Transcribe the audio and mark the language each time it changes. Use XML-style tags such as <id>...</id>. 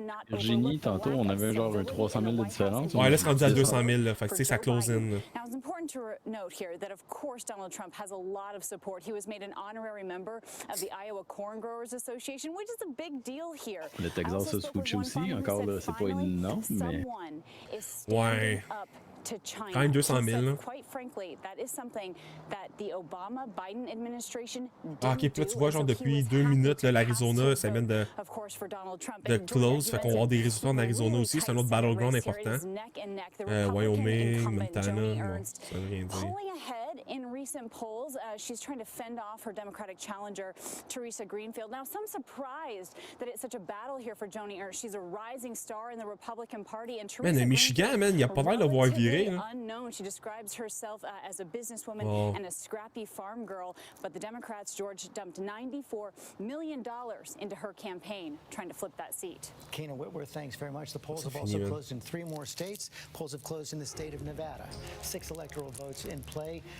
<fr>Virginie, tantôt, on avait genre un 300 000 de différence. Ouais, là, c'est rendu à 200 000. Là, fait que ça close in.</fr> <en>Now, it's important to note here that, of course, Donald Trump has a lot of support. He was made an honorary member of the Iowa Corn Growers Association, which is a big deal here.</en> <fr>Le Texas a switché aussi. Encore là, c'est pas énorme, mais... Ouais.</fr> <en>To China.</en> <fr>Quand même 200 000. Là.</fr> <en>Quite frankly, that is something that the Obama-Biden administration</en> <fr>ok, puis là, tu vois, genre, depuis 2 minutes, l'Arizona, ça vient de close. Fait qu'on va avoir des résultats en Arizona aussi. C'est un autre battleground important. Wyoming, Montana, bon, ça veut rien dire.</fr> <en>In recent polls, she's trying to fend off her Democratic challenger, Teresa Greenfield. Now, some surprised that it's such a battle here for Joni Ernst. She's a rising star in the Republican Party. And Teresa</en> <fr>Man, Michigan, man, il y a pas mal de voir virer.</fr> <en>Unknown. She describes herself as a businesswoman and a scrappy farm girl. But the Democrats, George, dumped $94 million into her campaign, trying to flip that seat. Kana Whitworth, thanks very much. The polls have also closed in 3 more states. Polls have closed in the state of Nevada. 6 electoral votes in play.</en>